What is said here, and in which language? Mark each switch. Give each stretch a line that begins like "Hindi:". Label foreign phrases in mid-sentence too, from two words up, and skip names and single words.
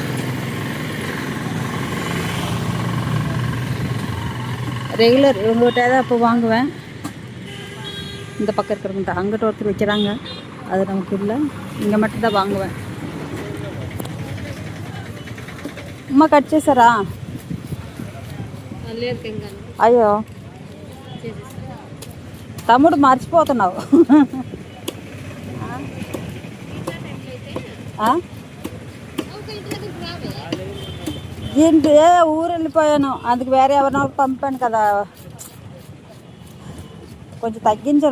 Tamil: ரெகுலர் இவங்ககிட்ட தான் இப்போ வாங்குவேன். இந்த பக்கம் இருக்கிறவங்க அங்கிட்ட ஒருத்தர் வைக்கிறாங்க, அது நமக்கு இல்லை, இங்கே மட்டும்தான் வாங்குவேன்.
Telugu: అమ్మ కట్ చేసారా? అయ్యో తమ్ముడు మర్చిపోతున్నావు. ఏంటి ఊరు వెళ్ళిపోయాను, అందుకు వేరే ఎవరినో పంపాను కదా, కొంచెం తగ్గించాను.